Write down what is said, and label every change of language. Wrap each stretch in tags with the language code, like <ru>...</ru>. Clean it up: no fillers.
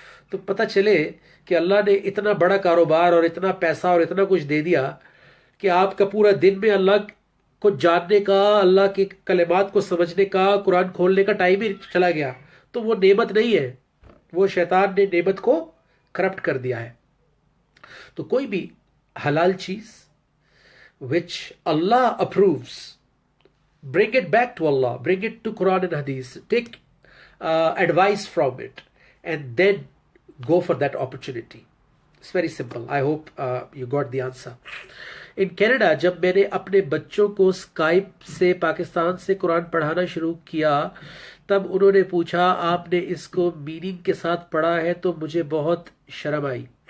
<ur>تو پتہ چلے کہ اللہ نے اتنا بڑا کاروبار اور اتنا پیسہ اور اتنا کچھ دے دیا کہ آپ کا پورا دن میں اللہ کو جاننے کا, اللہ کے کلمات کو سمجھنے کا, قرآن کھولنے کا ٹائم ہی چلا گیا, تو وہ نعمت نہیں ہے, وہ شیطان نے نعمت کو کرپٹ کر دیا ہے. تو کوئی بھی حلال چیز</ur> <en>which Allah approves, bring it back to Allah, bring it to Quran and Hadith, take advice from it, and then go for that opportunity. It's very simple. I hope you got the answer. In Canada,</en> <ur>جب میں نے اپنے بچوں کو Skype سے پاکستان سے قرآن پڑھانا شروع کیا, تب انہوں نے پوچھا آپ نے اس کو میننگ کے ساتھ پڑھا ہے, تو مجھے بہت شرم آئی.</ur>